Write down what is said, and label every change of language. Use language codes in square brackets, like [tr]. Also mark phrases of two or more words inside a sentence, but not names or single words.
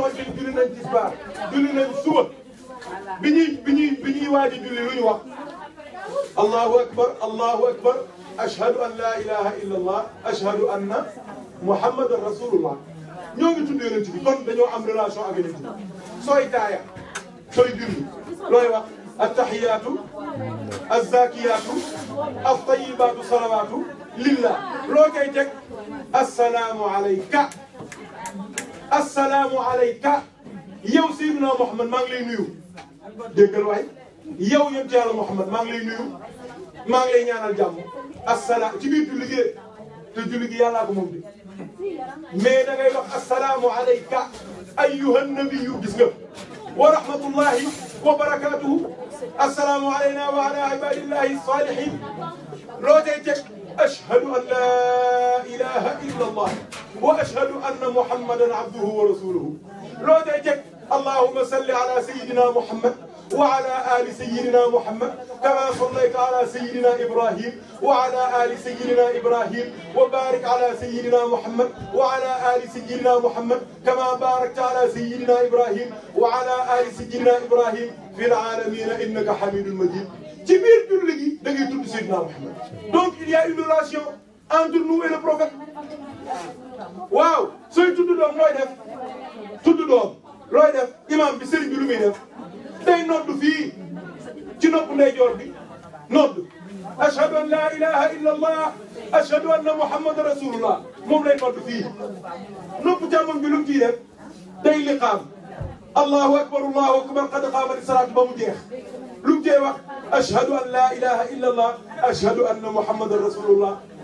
[wo] xamante ni julli nañ tisbaar julli nañ suba bi ñuy waaj a julli lu ñu wax [ar] الله أكبر أشهد أن لا إله إلا الله أشهد أن محمدا رسول الله [wo] ñoo ngi tudd yonent bi kon dañoo am relation ak yonent bi sooy taaya sooy julli looy wax [ar] التحيات الزاكيات الطيبات الصلوات لله [wo] loo koy teg [ar] السلام عليك السلام عليك [wo] yow Seydina Muhammad maa ngi lay nuyu déggal waay yow yonent Yàlla Muhammad maa ngi lay nuyu maa ngi lay ñaanal jàmm assalaam ci biir julli gi te julli gi yàllaa ko moom bi mais da ngay wax [ar] السلام عليك أيها النبي [wo] gis nga wa [ar] ورحمة الله وبركاته السلام علينا وعلى عباد الله الصالحين [wo] loo tey teg [ar] أشهد أن لا إله إلا الله و أشهد أن محمدا عبده ورسوله [wo] loo tey teg [ar] اللهم صل على سيدنا محمد وعلى آل سيدنا محمد كما صليت على سيدنا إبراهيم وعلى آل سيدنا إبراهيم وبارك على سيدنا محمد وعلى آل سيدنا محمد كما باركت على سيدنا إبراهيم وعلى آل سيدنا إبراهيم في العالمين إنك حميد مجيد [wo] ci biir julli gi da ngay tudd Seydina Muhammad. [fr] Donc il y a une relation entre nous et le prophète. [wo] waaw sooy tudd doom looy def tudd doom looy def imam bi sëriñ bi lu muy def day nodd fii ci nopp ndeyjoor bi nodd [ar] أشهد أن لا إله إلا الله أشهد أن محمدا رسول الله [wo] moom lay nodd fii nopp càmmoñ bi lu mu ciy def day liqaam [ar] الله أكبر قد قامت الصلاة [wo] ba mu jeex lu mu cee wax [ar] أشهد أن لا إله إلا الله أشهد أن محمدا رسول الله